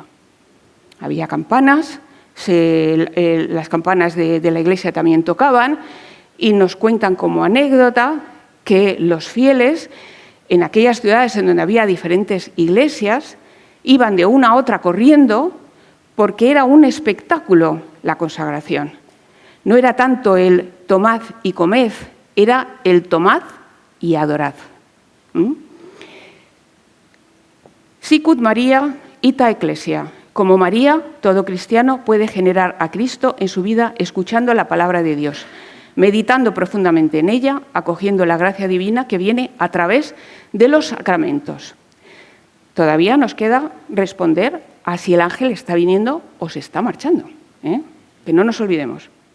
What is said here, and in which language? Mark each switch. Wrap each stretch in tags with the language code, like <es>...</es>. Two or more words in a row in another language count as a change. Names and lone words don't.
<es>Había campanas, las campanas de la iglesia también tocaban, y nos cuentan como anécdota que los fieles en aquellas ciudades en donde había diferentes iglesias iban de una a otra corriendo porque era un espectáculo la consagración. No era tanto el tomad y comed, era el tomad y adorad.</es> <la>Sicut Maria ita Ecclesia.</la> <es>Como María, todo cristiano puede generar a Cristo en su vida escuchando la palabra de Dios, meditando profundamente en ella, acogiendo la gracia divina que viene a través de los sacramentos. Todavía nos queda responder a si el ángel está viniendo o se está marchando, que no nos olvidemos.</es>